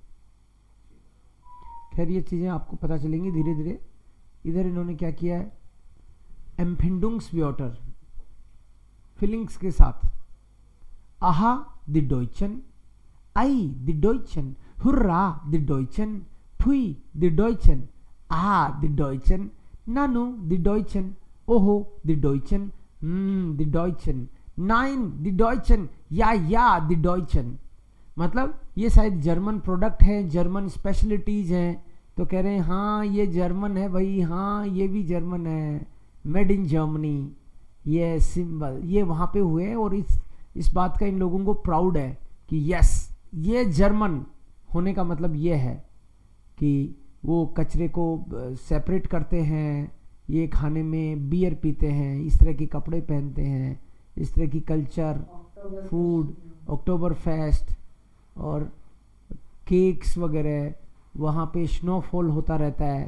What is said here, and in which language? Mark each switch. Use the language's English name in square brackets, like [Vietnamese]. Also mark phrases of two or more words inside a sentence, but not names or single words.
[Hindi] खैर ये चीज़ें आपको पता चलेंगी धीरे धीरे। इधर इन्होंने क्या किया है, एम्फिंडुंग्सव्योटर फीलिंग्स के साथ, [German] Aha, die Deutschen, Ei, die Deutschen, Hurra, die Deutschen, Pfui, die Deutschen. Ah, die Deutschen. Nanu, die Deutschen. Oho, die Deutschen. Die Deutschen. Nein, die Deutschen. Ja, die Deutschen. [Hindi] मतलब ये शायद [English] German product [Hindi] है, [English] German specialities [Hindi] हैं, तो कह रहे हैं हाँ ये जर्मन है भाई, हाँ ये भी जर्मन है, [English] Made in Germany, [Hindi] ये सिंबल ये वहाँ पे हुए हैं। और इस बात का इन लोगों को प्राउड है कि यस ये जर्मन होने का मतलब ये है कि वो कचरे को सेपरेट करते हैं, ये खाने में बियर पीते हैं, इस तरह के कपड़े पहनते हैं, इस तरह की कल्चर, फूड, अक्टूबर फेस्ट और केक्स वगैरह, वहाँ पे स्नोफॉल होता रहता है।